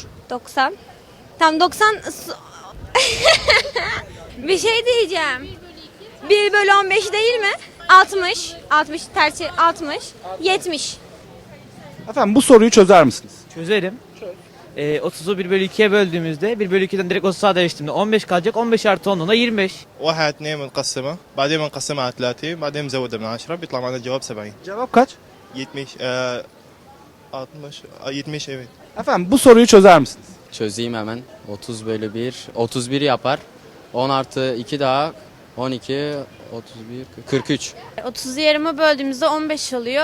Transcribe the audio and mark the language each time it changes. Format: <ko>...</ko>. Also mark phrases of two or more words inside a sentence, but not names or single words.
<tr>90. Tam 90. Bir şey diyeceğim. 1 bölü 15 değil mi? 60. 60 tersi 60. 70. Efendim bu soruyu çözer misiniz? Çözerim. 30'u 1 bölü 2'ye böldüğümüzde 1 bölü 2'den direkt 30'a değiştiğimde 15 kalacak. 15 artı 10'dan da 25.</tr> <ar>واحد اثنين منقسمة بعدين بنقسمها على 30 بعدين بنزودها من 10 بيطلع معنا الجواب 70.</ar> <tr>Cevap kaç? 70 60 70 evet. Efendim bu soruyu çözer misiniz? Çözeyim hemen. 30 bölü 1. 31 yapar. 10 artı 2 daha 12, 31, 43. 30'u yarıma böldüğümüzde 15 oluyor.</tr>